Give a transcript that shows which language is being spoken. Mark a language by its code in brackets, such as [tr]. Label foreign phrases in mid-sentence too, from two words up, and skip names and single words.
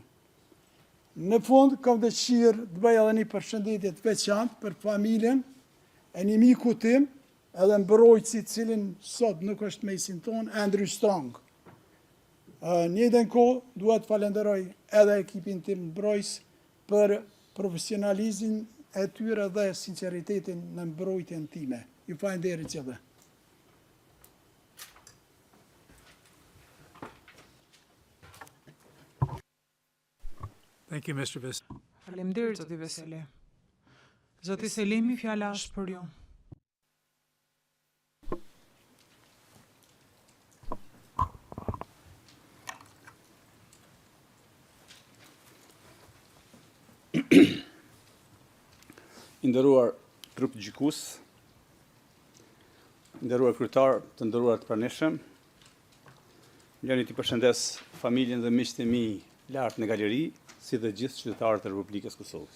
[sq] Në fund, kam dëshirë të bëj edhe një përshëndetje të veçantë për familjen e një miku tim, edhe mbrojtësi cilin sot nuk është mesin ton, Andrew Strong. Njëjtën kohë duhet të falenderoj edhe ekipin tim mbrojtës për profesionalizmin e tyre dhe sinqeritetin në mbrojtjen time. Ju falenderoj gjithë. [en] Thank you, Mr. Vis. [sq] Faleminderit, zoti Veseli. Zoti Selimi, fjala është për ju. I nderuar trup gjykues, nderuar kryetar, të nderuar të pranishëm, lëni të përshëndes familjen dhe miqtë e mi lart në galeri, si dhe gjithë qytetarët e Republikës Kosovës.